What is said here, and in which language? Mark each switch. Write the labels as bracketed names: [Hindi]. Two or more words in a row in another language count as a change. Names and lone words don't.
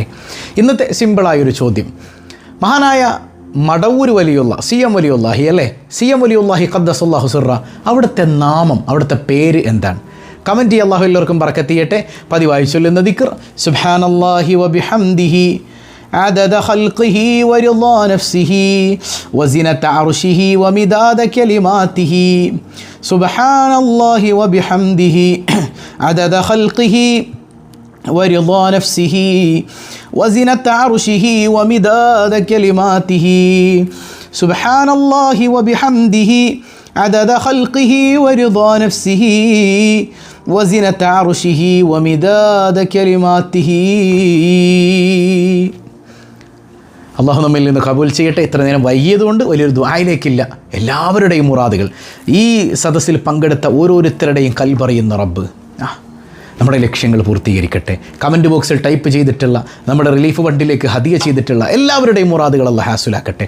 [Malayalam] ഇന്നത്തെ സിമ്പിളായൊരു ചോദ്യം, മഹാനായ മടവൂർ വലിയുള്ള CM വലിയുല്ലാഹി അല്ലേ, CM വലിയുല്ലാഹി [Arabic] قدس الله سره, [Malayalam] അവിടുത്തെ നാമം, അവിടുത്തെ പേര് എന്താണ്? കമൻറ്റ് ചെയ്യുക. അള്ളാഹു എല്ലാവർക്കും ബറക്കത്ത് ചെയ്യട്ടെ. പതിവായി ചൊല്ലുന്ന ദിക്ർ [Arabic] سبحان الله وبحمده عدد خلقه ورضا نفسه وزنة عرشه ومداد كلماته. سبحان الله وبحمده عدد خلقه ورضا نفسه وزنة عرشه ومداد كلماته. سبحان الله وبحمده عدد خلقه ورضا نفسه وزنة عرشه ومداد كلماته. [Malayalam] അള്ളാഹു നമ്മിൽ നിന്ന് കബൂൽ ചെയ്യട്ടെ. ഇത്ര നേരം വൈകിയതുകൊണ്ട് വലിയൊരു ദുആയിലേക്കില്ല. എല്ലാവരുടെയും മുറാദുകൾ, ഈ സദസ്സിൽ പങ്കെടുത്ത ഓരോരുത്തരുടെയും കൽബറിയുന്ന റബ്ബ് നമ്മുടെ ലക്ഷ്യങ്ങൾ പൂർത്തീകരിക്കട്ടെ. കമൻറ്റ് ബോക്സിൽ ടൈപ്പ് ചെയ്തിട്ടുള്ള, നമ്മുടെ റിലീഫ് ഫണ്ടിലേക്ക് ഹദിയ ചെയ്തിട്ടുള്ള എല്ലാവരുടെയും മുറാദുകൾ അല്ലാഹു ഹാസുലാക്കട്ടെ.